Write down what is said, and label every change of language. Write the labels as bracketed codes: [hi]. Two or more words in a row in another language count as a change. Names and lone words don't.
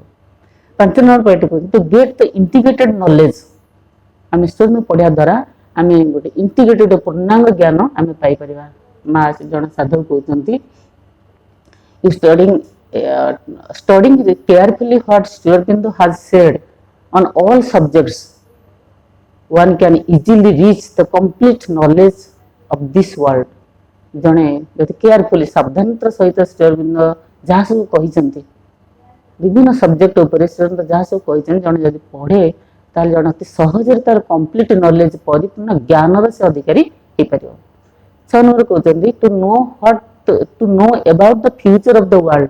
[en] 5 number point କହୁଛି to get the integrated knowledge। [or] ଆମେ ଶ୍ରୀଅରବିନ୍ଦଙ୍କୁ ପଢ଼ିବା ଦ୍ୱାରା ଆମେ ଗୋଟେ ଇଣ୍ଟିଗ୍ରେଟେଡ୍ ପୂର୍ଣ୍ଣାଙ୍ଗ ଜ୍ଞାନ ଆମେ ପାଇପାରିବା। ମା ଜଣେ ସାଧୁ କହୁଛନ୍ତି [en] you studying carefully what Sri Aurobindo has said on all subjects one can easily reach the complete knowledge of this world। [or] ଜଣେ ଯଦି କେୟାରଫୁଲି ସାବଧାନତାର ସହିତ ଶ୍ରୀଅରବିନ୍ଦ ଯାହା ସବୁ କହିଛନ୍ତି ବିଭିନ୍ନ ସବଜେକ୍ଟ ଉପରେ ଶ୍ରୀଅରବିନ୍ଦ ଯାହା ସବୁ କହିଛନ୍ତି ଜଣେ ଯଦି ପଢ଼େ ତାହେଲେ ଜଣେ ଅତି ସହଜରେ ତାର [en] complete knowledge [or] ପରିପୂର୍ଣ୍ଣ ଜ୍ଞାନର ସେ ଅଧିକାରୀ ହେଇପାରିବ। [en] 6 number କହୁଛନ୍ତି to know about the future of the world।